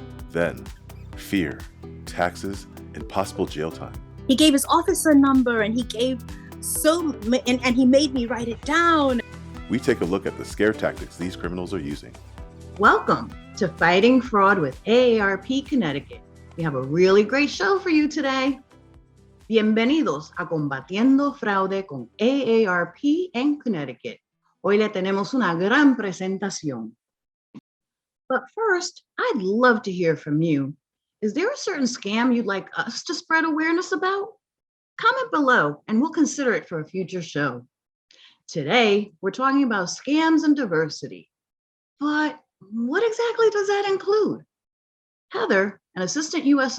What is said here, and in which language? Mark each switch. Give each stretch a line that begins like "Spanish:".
English: Then, fear, taxes, and possible jail time. He gave his officer number and he gave and he made me write it down. We take a look at the scare tactics these criminals are using. Welcome to Fighting Fraud with AARP Connecticut. We have a really great show for you today.
Spanish: Bienvenidos a Combatiendo Fraude con AARP en Connecticut. Hoy le tenemos una gran presentación.
English: But first, I'd love to hear from you. Is there a certain scam you'd like us to spread awareness about? Comment below and we'll consider it for a future show. Today, we're talking about scams and diversity. But what exactly does that include? Heather, an assistant U.S.